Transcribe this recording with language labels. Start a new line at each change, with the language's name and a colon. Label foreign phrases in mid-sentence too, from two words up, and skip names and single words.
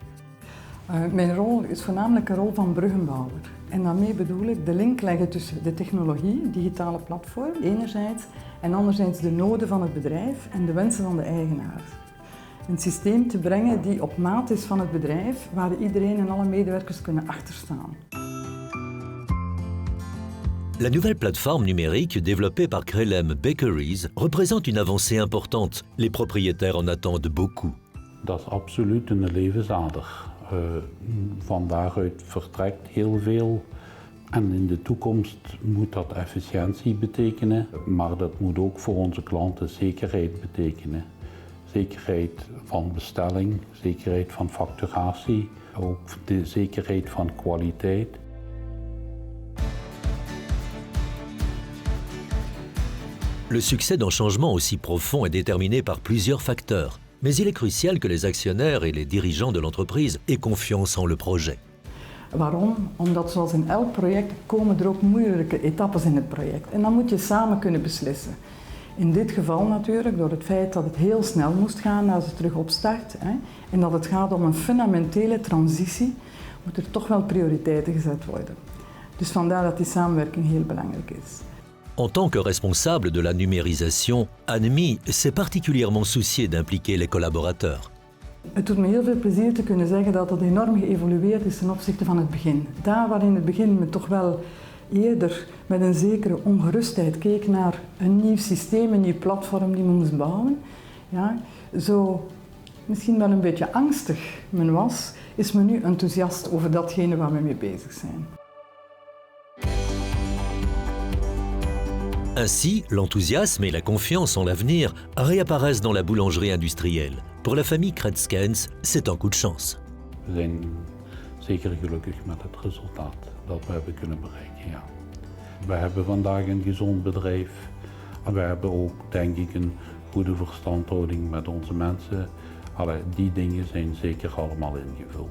Dutch: Mijn rol is voornamelijk een rol van bruggenbouwer. En daarmee bedoel ik de link leggen tussen de technologie, digitale platform, enerzijds, en anderzijds de noden van het bedrijf en de wensen van de eigenaar. Een systeem te brengen die op maat is van het bedrijf, waar iedereen en alle medewerkers kunnen achterstaan.
French: La nouvelle plateforme numérique développée par Krelem Bakeries représente une avancée importante. Les propriétaires en attendent beaucoup.
Dutch: Dat is absoluut een levensader. Van daaruit vertrekt heel veel. En in de toekomst moet dat efficiëntie betekenen, maar dat moet ook voor onze klanten zekerheid betekenen. Zekerheid van bestelling, zekerheid van facturatie, ook de zekerheid van kwaliteit.
French: Le succès d'un changement aussi profond est déterminé par plusieurs facteurs. Mais il est crucial que les actionnaires et les dirigeants de l'entreprise aient confiance en le projet.
Dutch: Waarom? Omdat zoals in elk project komen er ook moeilijke etappes in het project. En dan moet je samen kunnen beslissen. In dit geval natuurlijk, door het feit dat het heel snel moest gaan als het terug opstart, en dat het gaat om een fundamentele transitie, moeten er toch wel prioriteiten gezet worden. Dus vandaar dat die samenwerking heel belangrijk is.
French: En tant que responsable de la numérisation, Annemie s'est particulièrement souciée d'impliquer les collaborateurs.
Dutch: Het doet me heel veel plezier te kunnen zeggen dat het enorm geëvolueerd is ten opzichte van het begin. Daar waar in het begin me toch wel eerder met een zekere ongerustheid keek naar een nieuw systeem, een nieuw platform die men moest bouwen, ja, zo misschien wel een beetje angstig men was, is men nu enthousiast over datgene waar we mee bezig zijn.
French: Ainsi, l'enthousiasme et la confiance en l'avenir réapparaissent dans la boulangerie industrielle. Pour la famille Kretskens, c'est un coup de chance.
Dutch: We zijn zeker gelukkig met het resultaat dat we hebben kunnen bereiken. Ja. We hebben vandaag een gezond bedrijf. We hebben ook, denk ik, een goede verstandhouding met onze mensen. Die dingen zijn zeker allemaal ingevuld.